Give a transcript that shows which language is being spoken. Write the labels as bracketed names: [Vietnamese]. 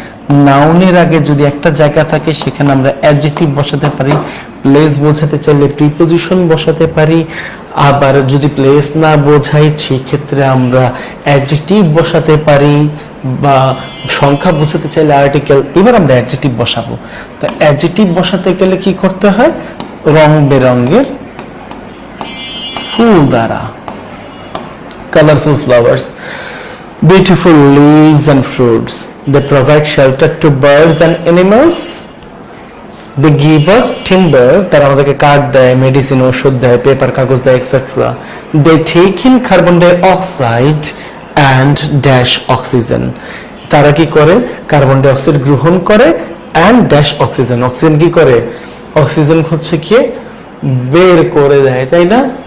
[Bangla] নাউনের আগে যদি একটা জায়গা থাকে সেখানে আমরা অ্যাডজেক্টিভ বসাতে পারি, প্লেস বোঝাতে চাইলে প্রিপজিশন বসাতে পারি, আবার যদি প্লেস না বোঝাই সেই ক্ষেত্রে আমরা অ্যাডজেক্টিভ বসাতে পারি, বা সংখ্যা বোঝাতে চাইলে আর্টিকেল। এবার আমরা অ্যাডজেক্টিভ বসাবো। তো অ্যাডজেক্টিভ বসাতে গেলে কি করতে হয়? রং বেরঙের ফুল দ্বারা, [English] colorful flowers, beautiful leaves and fruits. They provide shelter to birds and animals. They give us timber, [Bangla] তারা আমাদেরকে কাঠ দেয়, মেডিসিন, ওষুধ দেয়, পেপার, কাগজ দেয়, etcetera. [English] They take in carbon dioxide and dash oxygen. [Bangla] তারা কি করে? কার্বন ডাই অক্সাইড গ্রহণ করে, [English] and dash oxygen, [Bangla] অক্সিজেন কি করে? অক্সিজেন হচ্ছে কি বের করে দেয়, তাই না?